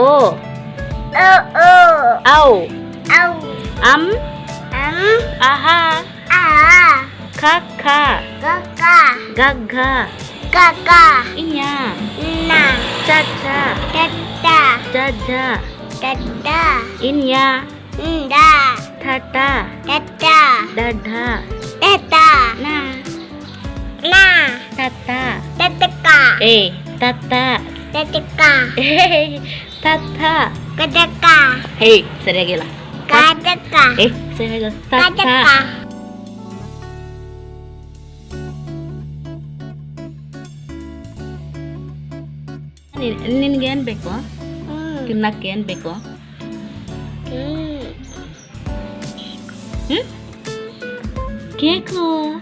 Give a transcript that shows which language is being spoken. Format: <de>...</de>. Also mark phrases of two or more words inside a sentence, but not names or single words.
<kn>Au Aha Kaka Gaga Inya Chacha Jaja Inya Tata Dada Na Tata Tata Tata ಸರಿಯಾಗಿಲ್ಲ. ಸರಿಯಾಗಿಲ್ಲ. ತತ್ತ ನಿನ್ಗೇನು ಬೇಕು? ತಿನ್ನಕ್ಕೆ ಏನು ಬೇಕು? ಕೇಕು.</kn>